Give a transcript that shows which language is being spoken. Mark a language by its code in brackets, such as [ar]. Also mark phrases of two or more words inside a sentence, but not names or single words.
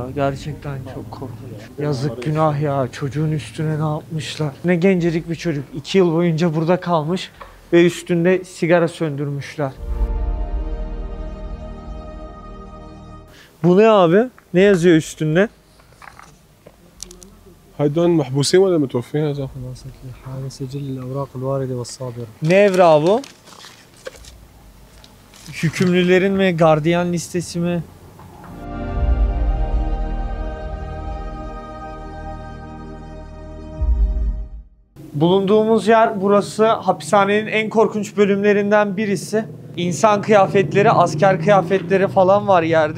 [tr] Gerçekten çok korkunç. Yazık, günah ya. Çocuğun üstüne ne yapmışlar? Ne gencecik bir çocuk. 2 yıl boyunca burada kalmış ve üstünde sigara söndürmüşler. Bu ne abi? Ne yazıyor üstünde? [ar] هيدون محبوسين ولا متوفين يا زلمه؟ خلاصة الحالة سجل الأوراق الواردة والصادرة. [tr] Ne evrağı bu? Hükümlülerin mi? Gardiyan listesi mi? Bulunduğumuz yer burası. Hapishanenin en korkunç bölümlerinden birisi. İnsan kıyafetleri, asker kıyafetleri falan var yerde.